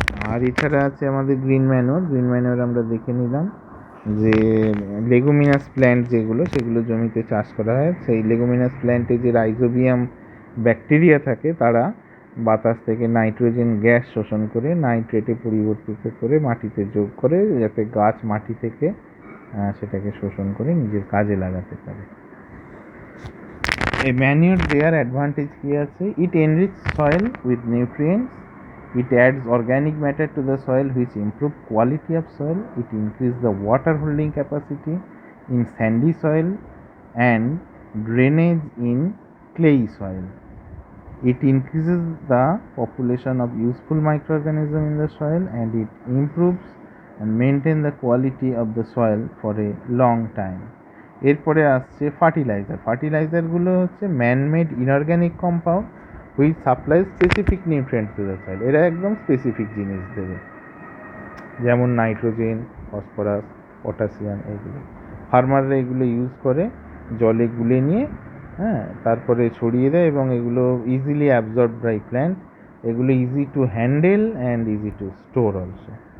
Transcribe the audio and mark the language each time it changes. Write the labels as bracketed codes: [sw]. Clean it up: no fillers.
[bn] আর এছাড়া আছে আমাদের গ্রিন ম্যানুয়ার। গ্রিন ম্যানুয়ার আমরা দেখে নিলাম যে লেগুমিনাস প্ল্যান্ট যেগুলো সেগুলো জমিতে চাষ করা হয়, সেই লেগুমিনাস প্ল্যান্টে যে রাইজোবিয়াম ব্যাকটেরিয়া থাকে তারা বাতাস থেকে নাইট্রোজেন গ্যাস শোষণ করে নাইট্রেটে পরিবর্তিত করে মাটিতে যোগ করে, যাতে গাছ মাটি থেকে সেটাকে শোষণ করে নিজের কাজে লাগাতে পারে। [en] A manure their advantage [bn] কি আছে, [en] it enriches soil with nutrients, it adds organic matter to the soil which improve quality of soil, it increase the water holding capacity in sandy soil and drainage in clay soil. It increases the population of useful microorganisms in the soil and it improves and maintain the quality of the soil for a long time. [bn] এরপরে আসছে ফার্টিলাইজারগুলো হচ্ছে [en] Manmade inorganic compound which supply specific nutrients to the soil. [bn] এরা একদম specific জিনিস দেবে, যেমন nitrogen, phosphorus, potassium, এগুলো ফার্মাররা এগুলো ইউজ করে জলে গুলে নিয়ে তারপরে ছড়িয়ে দেয় এবং এগুলো [en] easily absorb by plant, [bn] এগুলো [en] Easy to handle and easy to store also.